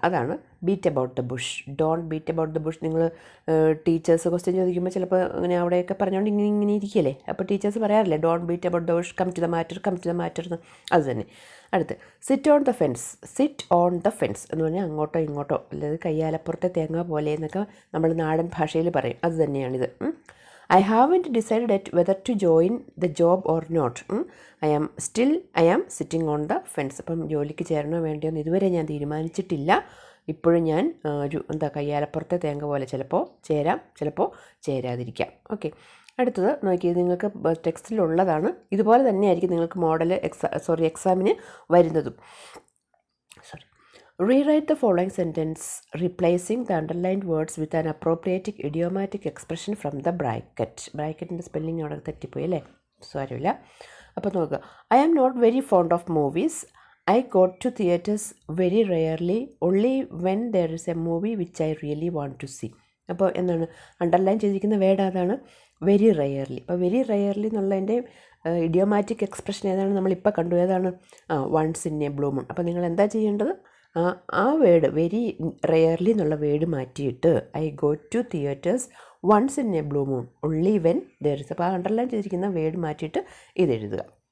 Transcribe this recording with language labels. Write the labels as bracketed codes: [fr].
[ml] അതാണ് beat about the Bush. [en] Don't beat about the bush. [ml] നിങ്ങൾ teachers question ചോദിക്കുമ്പോൾ ചിലപ്പോൾ അങ്ങനെ അവിടെയൊക്കെ പറഞ്ഞുകൊണ്ട് ഇങ്ങനെ ഇരിക്കുകയല്ലേ. അപ്പോൾ ടീച്ചേഴ്സ് പറയാറില്ലേ [en] don't beat about the bush, come to the matter [ml] എന്ന്. അത് തന്നെ. അടുത്ത് [en] Sit on the fence. [ml] Sit on the fence എന്ന് പറഞ്ഞാൽ അങ്ങോട്ടോ ഇങ്ങോട്ടോ, അല്ലെങ്കിൽ കയ്യാലപ്പുറത്തെ തേങ്ങ പോലെ എന്നൊക്കെ നമ്മൾ നാടൻ ഭാഷയിൽ പറയും. അത് തന്നെയാണിത്. [en] I haven't decided yet whether to join the job or not. I am sitting on the fence. [ml] അപ്പം ജോലിക്ക് ചേരണോ വേണ്ടിയോന്ന് ഇതുവരെ ഞാൻ തീരുമാനിച്ചിട്ടില്ല. ഇപ്പോഴും ഞാൻ ഒരു കയ്യാലപ്പുറത്തെ തേങ്ങ പോലെ, ചിലപ്പോൾ ചേരാം, ചിലപ്പോൾ ചേരാതിരിക്കാം. ഓക്കെ, അടുത്തത് നോക്കിയത് നിങ്ങൾക്ക് ടെക്സ്റ്റിലുള്ളതാണ്. ഇതുപോലെ തന്നെയായിരിക്കും നിങ്ങൾക്ക് മോഡൽ എക്സാമിന് വരുന്നതും. [en] Rewrite the following sentence, replacing the underlined words with an appropriate idiomatic expression from the bracket. [ml] ബ്രാക്കറ്റിൻ്റെ spelling അവിടെ തെറ്റിപ്പോയി അല്ലേ? സാരമില്ല. അപ്പോൾ നോക്കുക. [en] I am not very fond of movies. I go to theatres very rarely, only when there is a movie which I really want to see. [ml] അപ്പോൾ എന്താണ് underline ചെയ്തിരിക്കുന്ന word? അതാണ് വെരി റെയർലി. അപ്പോൾ വെരി റെയർലി എന്നുള്ളതിൻ്റെ idiomatic expression ഏതാണ്? നമ്മളിപ്പോൾ കണ്ടു. ഏതാണ്? Once in A blue moon. അപ്പോൾ നിങ്ങൾ എന്താ ചെയ്യേണ്ടത്? ആ വേർഡ് വെരി റെയർലി എന്നുള്ള വേർഡ് മാറ്റിയിട്ട് [en] I go to theatres once in a blue moon only when there is. [ml] അപ്പോൾ ആ അണ്ടർലൈൻ ചെയ്തിരിക്കുന്ന വേർഡ് മാറ്റിയിട്ട് ഇതെഴുതുക.